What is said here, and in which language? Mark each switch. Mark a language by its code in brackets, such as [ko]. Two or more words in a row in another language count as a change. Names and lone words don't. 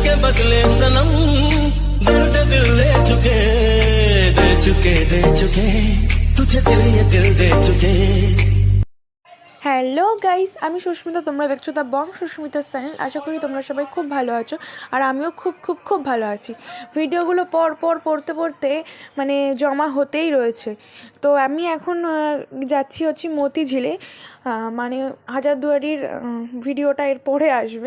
[hi] बदले सनम, दर्द दिल ले चुके, दे चुके, दे चुके, तुझे दिल ये दिल दे चुके। [bn] হ্যালো গাইস, আমি সুস্মিতা, তোমরা দেখছো দ্য বং সুস্মিতার চ্যানেল। আশা করি তোমরা সবাই খুব ভালো আছো, আর আমিও খুব খুব খুব ভালো আছি। ভিডিওগুলো পড়তে পড়তে মানে জমা হতেই রয়েছে। তো আমি এখন যাচ্ছি মতিঝিলে, মানে হাজারদুয়ারির ভিডিওটা এর পরে আসবে।